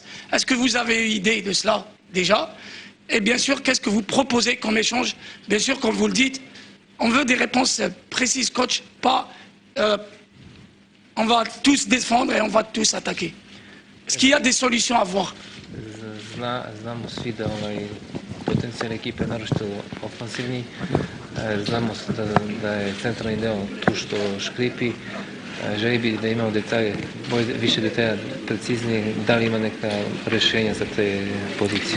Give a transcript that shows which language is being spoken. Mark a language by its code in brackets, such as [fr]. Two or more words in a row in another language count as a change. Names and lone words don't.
[fr] Est-ce que vous avez eu idée de cela déjà? Et bien sûr, qu'est-ce que vous proposez comme échange? Bien sûr, comme vous le dites, on veut des réponses précises, coach, pas on va tous défendre et on va tous attaquer. Est-ce qu'il y a des solutions à voir? [sr] Znamo svi da potencijal ekipe naročito ofensivni, znamo da je centralni deo tu što škripi, želi bi da imamo detalje, više detalja preciznije, da li ima neka rješenja za te pozicije?